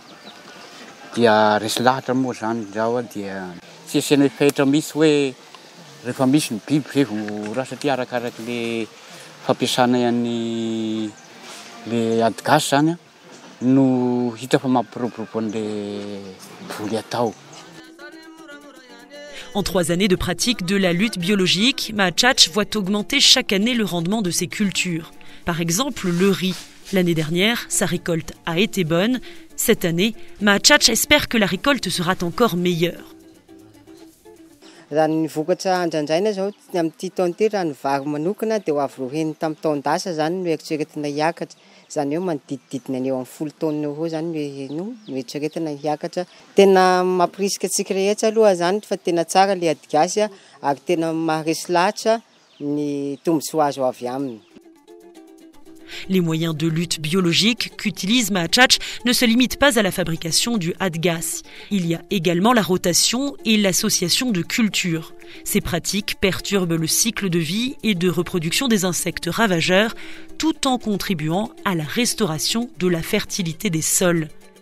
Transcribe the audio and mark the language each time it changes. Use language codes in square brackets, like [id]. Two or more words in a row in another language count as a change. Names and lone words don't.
[mg] Dia resy lahatra moa zany zao dia tsy asiana fetra mihitsy hoe rehefa misy ny biby ve vo satria arakaraky le fampiasana an'ny le ady gasy zany no hita fa mampiroborobo an'le voly atao. [fr] En 3 années de pratique de la lutte biologique, Mahatchatch voit augmenter chaque année le rendement de ses cultures. Par exemple, le riz. L'année dernière, sa récolte a été bonne. Cette année, Mahatchatch espère que la récolte sera encore meilleure. [mg] Raha ny vokatra andrandraina zao amin'ity taona ity raha ny vary manokana dia ho avy roheny tamin'ny taon-dasa zany no eritreretina hiakatra. Zany hoe manodidididina ny eo amin'ny 10 taona eo zany no eritreretina hiakatra. Tena mampirisika antsika rehetra aloha zany fa tena tsara ilay ady gasy ary tena maharesy lahatra ny tombontsoa azo avy aminy. [fr] Les moyens de lutte biologique qu'utilise Mahatchatch ne se limitent pas à la fabrication du hadgas. Il y a également la rotation et l'association de cultures. Ces pratiques perturbent le cycle de vie et de reproduction des insectes ravageurs, tout en contribuant à la restauration de la fertilité des sols.